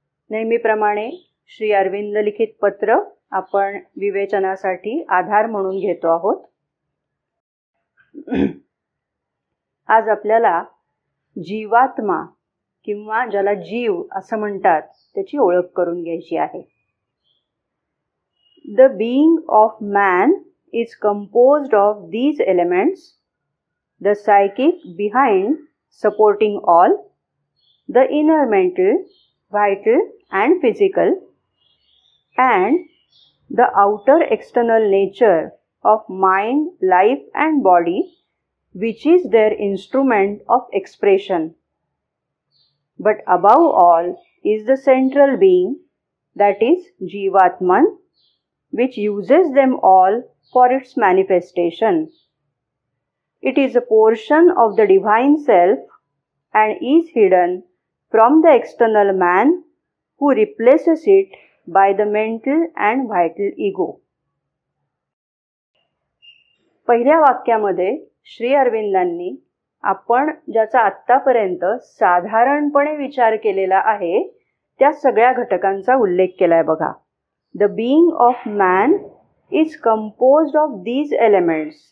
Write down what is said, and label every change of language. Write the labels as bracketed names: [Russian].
[Marathi] नेहमीप्रमाणे श्री अरविंद लिखित पत्र आपण विवेचनासाठी आधार म्हणून घेतो आहोत. आज आपल्याला जीवात्मा किंवा ज्याला जीव असं म्हणतात त्याची ओळख करून घ्यायची आहे. [English] The being of man is composed of these elements, the psychic behind supporting all, the inner mental, vital and physical, and the outer external nature of mind, life and body, which is their instrument of expression. But above all is the central being, that is Jivatman, which uses them all for its manifestation. It is a portion of the divine self and is hidden from the external man who replaces it by the mental and vital ego. [Marathi] पहिल्या वाक्यामध्ये श्री अरविंदांनी आपण ज्याचा आत्तापर्यंत साधारणपणे विचार केलेला आहे त्या सगळ्या घटकांचा उल्लेख केलाय बघा. [English] The being of man is composed of these elements.